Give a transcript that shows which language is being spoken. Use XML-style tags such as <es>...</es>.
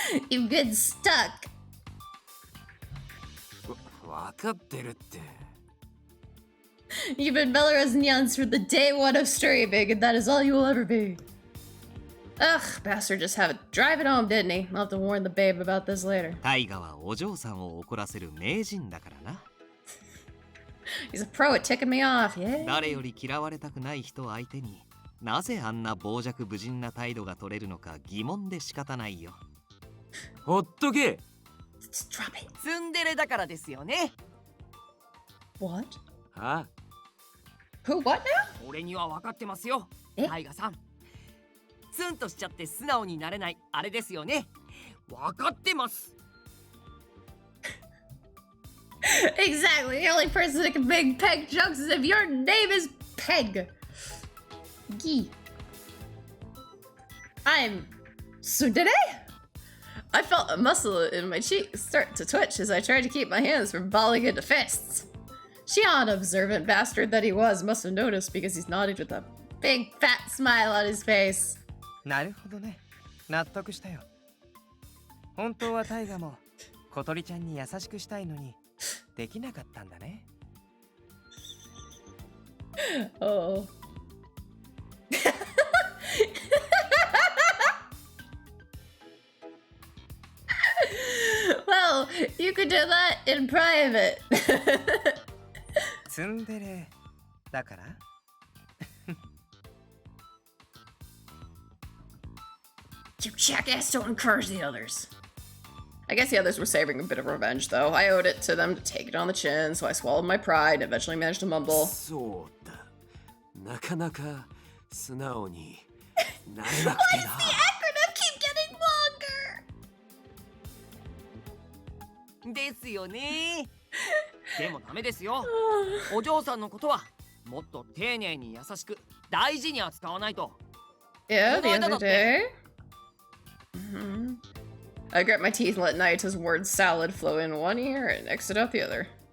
<en>You've been stuck.</en> <ja>わかってるって。</ja> <en>You've been Melrose and for the day one of streaming, and that is all you will ever be. Ugh, bastard just had to drive it home, didn't he? I'll have to warn the babe about this later.</en> <ja>タイガはお嬢さんを怒らせる名人だからな。</ja> <en>He's a pro at ticking me off, yeah.</en> <ja>誰より嫌われたくない人相手になぜあんな傍若無人な態度が取れるのか疑問で仕方ないよ。ほっとけ。</ja> <en>Just drop it.</en> <ja>ツンデレだからですよね。</ja> <en>What?</en> <ja>は</ja> <en>Who, what now?</en> <ja>俺には分かってますよ。えタイガさん。ツンとしちゃって素直になれないあれですよね。分かってます。</ja> <en>Exactly. The only person that can make Peg jokes is if your name is Peg. Gee. I'm Tsundere? I felt a muscle in my cheek start to twitch as I tried to keep my hands from balling into fists. Shion, observant bastard that he was, must have noticed because he's nodded with a big fat smile on his face.</en> <ja>なるほどね。納得したよ。本当はタイガも小鳥ちゃんに優しくしたいのにできなかったんだね。</ja> <en>Oh. Well, you could do that in private.</en> <ja>ツンデレだから</ja> <en>You jackass, don't encourage the others. I guess the others were saving a bit of revenge, though. I owed it to them to take it on the chin, so I swallowed my pride and eventually managed to mumble.</en> <ja>そうだ。なかなか素直になれなくてな。</ja> <en>Why does the acronym keep getting longer?</en> <ja>ですよね。でもダメですよ。お嬢さんのことはもっと丁寧に優しく大事に扱わないと。</ja> <en>Yeah, the other day. I grit my teeth and let Nayata's word salad flow in one ear and exit out the other.</en>